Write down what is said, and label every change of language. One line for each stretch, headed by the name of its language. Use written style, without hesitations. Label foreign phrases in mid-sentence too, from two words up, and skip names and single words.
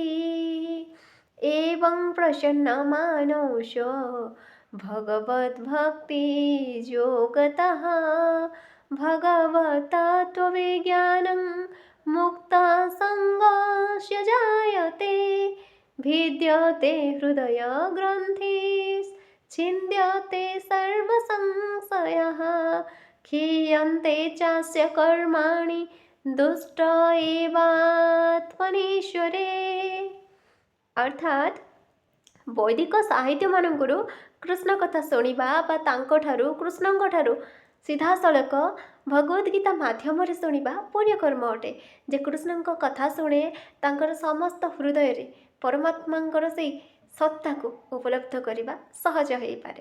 Sanskrit: एवं प्रसन्नमानस भगवद्भक्तियोगतः भगवतत्त्वविज्ञानं मुक्तसङ्गस्य जायते भिद्यते हृदयग्रन्थिश्छिन्द्यते सर्वसंशयः क्षीयन्ते चास्य कर्माणि दुष्ट एवात्मनीश्वरे।
Odia: अर्थात ବୈଦିକ ସାହିତ୍ୟମାନଙ୍କରୁ କୃଷ୍ଣ କଥା ଶୁଣିବା ବା ତାଙ୍କଠାରୁ କୃଷ୍ଣଙ୍କଠାରୁ ସିଧାସଳଖ ଭଗବଦ୍ ଗୀତା ମାଧ୍ୟମରେ ଶୁଣିବା ପୁଣ୍ୟକର୍ମ ଅଟେ। ଯେ କୃଷ୍ଣଙ୍କ କଥା ଶୁଣେ ତାଙ୍କର ସମସ୍ତ ହୃଦୟରେ ପରମାତ୍ମାଙ୍କର ସେଇ ସତ୍ତାକୁ ଉପଲବ୍ଧ କରିବା ସହଜ ହୋଇପାରେ।